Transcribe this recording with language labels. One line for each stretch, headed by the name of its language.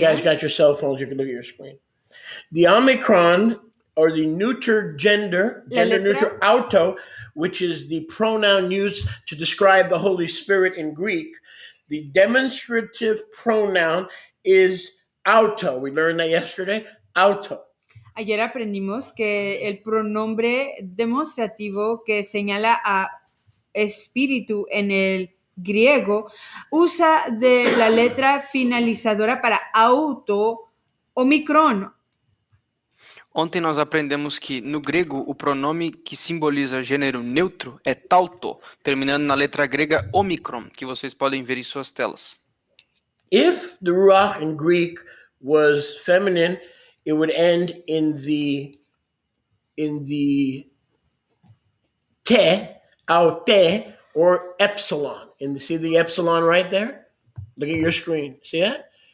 English: guys got your cell phones, you can look at your screen. The omicron, or the neuter gender neuter auto, which is the pronoun used to describe the Holy Spirit in Greek, the demonstrative pronoun is auto. We learned that yesterday. Auto.
Spanish: ayer aprendimos que el pronombre demostrativo que señala a espíritu en el griego usa de la letra finalizadora para auto, omicron.
Portuguese: Ontem nós aprendemos que no grego o pronome que simboliza gênero neutro é tauto, terminando na letra grega omicron, que vocês podem ver em suas telas.
English: If the Ruach in Greek was feminine, it would end in the te, aute, or epsilon. See the epsilon right there? Look at your screen. See that?